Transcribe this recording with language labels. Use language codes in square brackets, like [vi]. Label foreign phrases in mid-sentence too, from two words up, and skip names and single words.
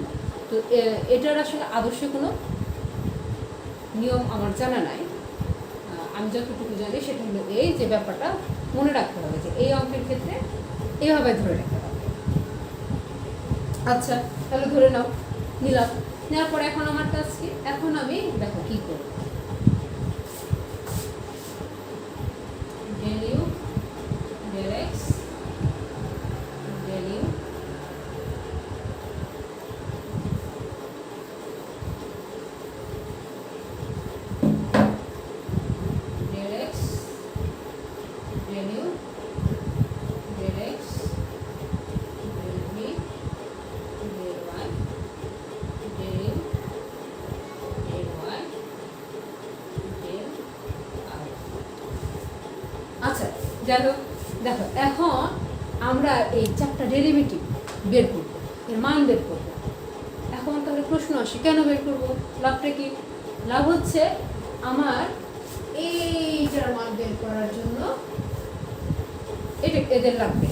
[bn] তো এটার আসলে আদর্শ কোনো নিয়ম আমার জানা নাই। আমি যতটুকু জানি সেটা হলো এই যে ব্যাপারটা মনে রাখতে হবে যে এই অঙ্কের ক্ষেত্রে এইভাবে ধরে রাখতে হবে। আচ্ছা, তাহলে ধরে নিলাম। নেওয়ার পরে এখন আমার কাজ কি? এখন আমি দেখো কী করব। [en] del u del x del u del x del u del x del v del y del u del y del r। [bn] আচ্ছা, যাই হোক, দেখো এখন আমরা এই চারটা ডেরিভেটিভ বের করব, এর মান বের করব। এখন তাহলে প্রশ্ন আসে, কেন বের করব? লাভটা কি? লাভ হচ্ছে আমার এইটার মান বের করার জন্য এদের লাগবে।